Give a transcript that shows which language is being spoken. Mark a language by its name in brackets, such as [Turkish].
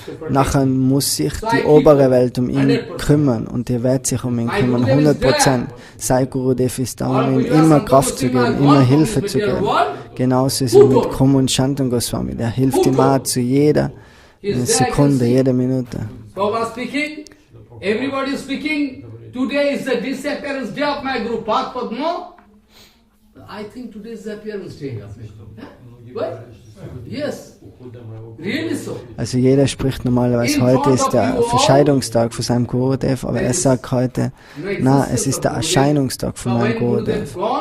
[German] Nachher muss sich die obere Welt um ihn kümmern und die wird sich um ihn kümmern, 100%. Sein Gurudev ist da, um ihm immer Kraft zu geben, immer Hilfe zu geben. Genauso ist es mit Kumud und Shantam Goswami, der hilft ihm auch zu jeder Sekunde, jede Minute. [English] Baba speaking, everybody is speaking, today is the disappearance day of my Guru Padma. I think today is the appearance day of me. What? Yes, really so. [German] Also jeder spricht normalerweise, heute ist der Verscheidungstag von seinem Gurudev, aber er sagt heute, na, es ist der Erscheinungstag von meinem Gurudev.